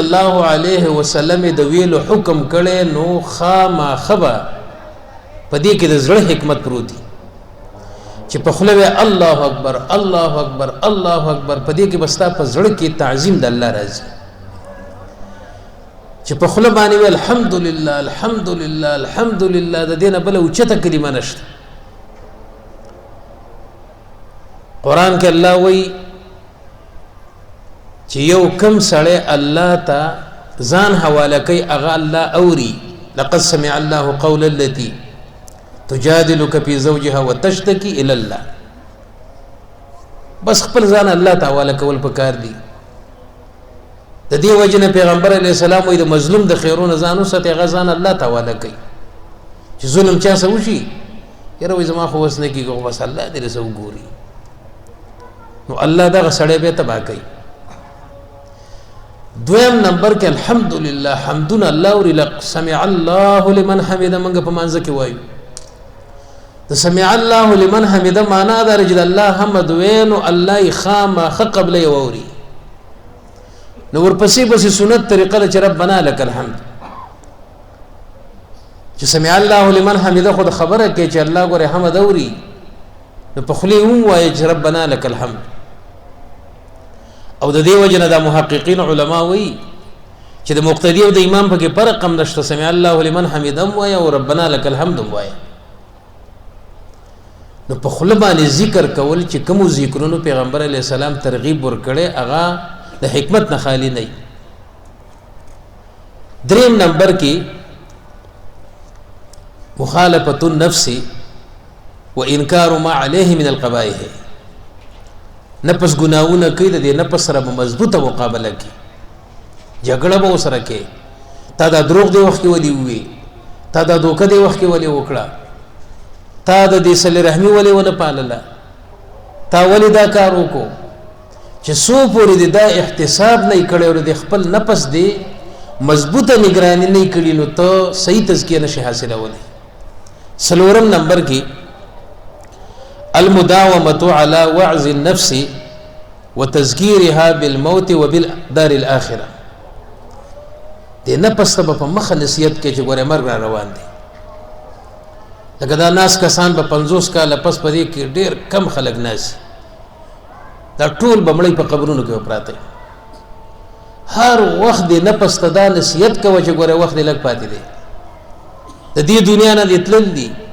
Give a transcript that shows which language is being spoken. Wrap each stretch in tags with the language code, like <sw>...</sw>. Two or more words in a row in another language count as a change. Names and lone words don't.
<ar>الله علیه وسلم</ar> <ps>د ویلو حکم کړي نو خامہ خبا پدې کې د زړه حکمت پروت دی چې په خوله</ps> <ar>الله اکبر الله اکبر الله اکبر</ar> <ps>پدې کې بستا په زړه کې تعظیم د الله راځي چې په خوله باندې</ps> <ar>الحمدلله الحمدلله الحمدلله</ar> <ps>د دینه بل اوچته کلمه نشته. قران کې الله وایي چې یو کم سړی الله ته ځان حواله کوي هغه الله اوري.</ps> <ar>لقد سمع الله قول التي تجادلك في زوجها وتشتكي الى الله.</ar> <ps>بس خپل ځان الله ته حواله کول پکار دي. د دې وجنه پیغمبر</ps> <ar>علیه السلام</ar> <ps>وایي د مظلوم د خیرونو ځانو سره غزان الله ته حواله کوي چې ظلم چا سره وشي یره وې زما خو وسنه کیږي بس الله دې رسو ګوري نو الله دا سړی به تبا کوي. دویم نمبر کې</ps> <ar>الحمدلله حمدنا الله ولله سمع الله لمن حمد</ar> <ps>منګه په مانځ کې وایو د</ps> <ar>سمع الله لمن حمد</ar> <ps>معنا دا رجل الله حمد وینو الله خامہ قبل یوري نو ورپسې بس سنت طریقه چې</ps> <ar>ربنا لك الحمد</ar> <ps>چې</ps> <ar>سمع الله لمن حمد</ar> <ps>خود خبره کې چې الله ګوره حمد اوري نو په خلی هم وایي چې</ps> <ar>ربنا لك الحمد.</ar> <ps>او د دې وجنه د محققین علما وایي چې د مقتدی او د امام په کې فرق کم نشته.</ps> <ar>سمع الله لمن حمد</ar> <ps>هم وایي او</ps> <ar>ربنا لك الحمد</ar> <ps>هم وایي. نو په خله باندې ذکر کول چې کوم ذکرونو پیغمبر</ps> <ar>علیه السلام</ar> <ps>ترغیب ورکړي هغه د حکمت نه خالی نه. دریم نمبر کې</ps> <ar>مخالفه النفس وانکار ما عليه من القبائح.</ar> <ps>نفس ګناونه کوي د دې نفس سره مضبوطه مقابله کوي جګړه به سره کوي. تا دا دروغ دی وخت ولي وي تا دا دوکه دی وخت ولي وکړه تا د دې صلی رحمی ولي ونه پالله تا ولي دا کار وکړو چې سو پوری دا احتساب نه کړي او د خپل نفس دی مضبوطه نگرانی نه کړي نو ته صحیح تزکیه نشي حاصلولی. سلورم نمبر کې</ps> <ar>المداومه على وعظ النفس وتذكيرها بالموت وبالدار الاخره.</ar> <ps>د نفس ته په مخ نصیحت کې چې ګوره مرګ روان دي. لکه دا ناس کسان په 50 کال پس پرې کې ډېر کم خلک ناس دا ټول بمړی په قبرونو کې پراته. هر وخت د نفس ته دا نصیحت کوي چې ګوره وخت لږ پاتې دی د دې دنیا نه دتل دي.</ps>